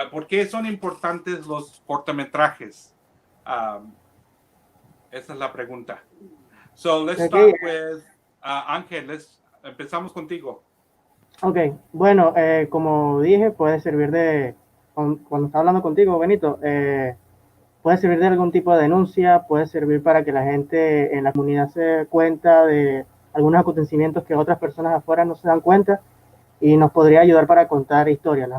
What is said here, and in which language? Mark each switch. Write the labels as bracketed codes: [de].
[es] ¿Por qué son importantes los cortometrajes? Esa es la pregunta. [en] So let's start with Ángel. [es] Empezamos contigo. Ok, bueno, como dije, puede servir cuando está hablando contigo, Benito, puede servir de algún tipo de denuncia, puede servir para que la gente en la comunidad se dé cuenta de algunos acontecimientos que otras personas afuera no se dan cuenta y nos podría ayudar para contar historias.